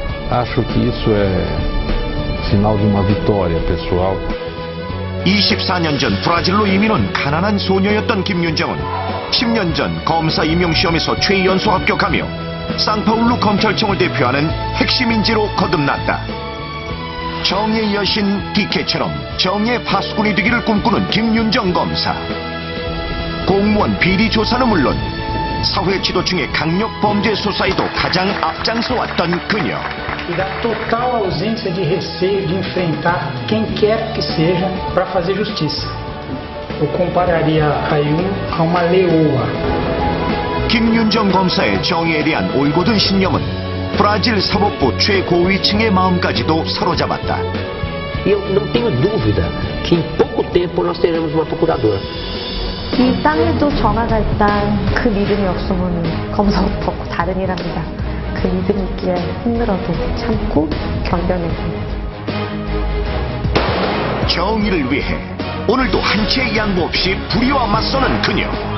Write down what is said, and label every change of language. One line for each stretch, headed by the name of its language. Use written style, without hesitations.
Portuguese: Acho que isso é sinal de uma vitória pessoal.
Korean: 24년 전 브라질로 이민 온 가난한 소녀였던 김윤정은 10년 전 검사 임용시험에서 최연소 합격하며 상파울루 검찰청을 대표하는 핵심 인재로 거듭났다. 정의의 여신 디케처럼 정의의 파수꾼이 되기를 꿈꾸는 김윤정 검사. 공무원 비리 조사는 물론 사회 지도층의 강력 범죄 수사에도 가장 앞장서 왔던 그녀.
Portuguese: E da total ausência de receio de enfrentar quem quer que seja para fazer justiça. Eu compararia a Yun a uma leoa.
Korean: 김윤정 검사의 정의에 대한 올곧은 신념은 브라질 사법부 최고위층의 마음까지도 사로잡았다.
Portuguese: Eu não tenho dúvida que em pouco tempo nós teremos uma procuradora.
Korean: 이 땅에도 전화가 있다는 그 믿음이 없으면 검사부터 다른 일합니다. 그 믿음이 있기에 힘들어도 참고 견뎌내고. 정의를 위해 오늘도 한치의 양보 없이 불의와 맞서는 그녀.